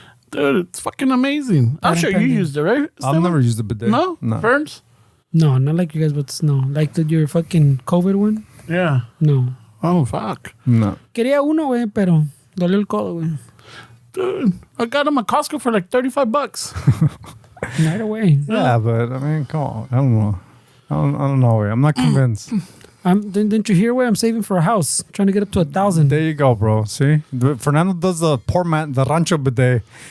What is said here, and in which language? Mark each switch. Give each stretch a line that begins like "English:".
English: Dude, it's fucking amazing. I'm sure you used it, right? I've never used a bidet. No? Ferns? No, not like you guys, but no. Like your fucking COVID one? Yeah. No. Oh, fuck. No.
Spanish: Quería uno, güey, pero dolió el codo, güey.
English: Dude, I got them at Costco for like $35. Right away. Yeah, but I mean, come on. I don't know. I don't know, güey. I'm not convinced. Didn't you hear, güey? I'm saving for a house. Trying to get up to 1,000. There you go, bro. See? Fernando does the poor man, the rancho bidet.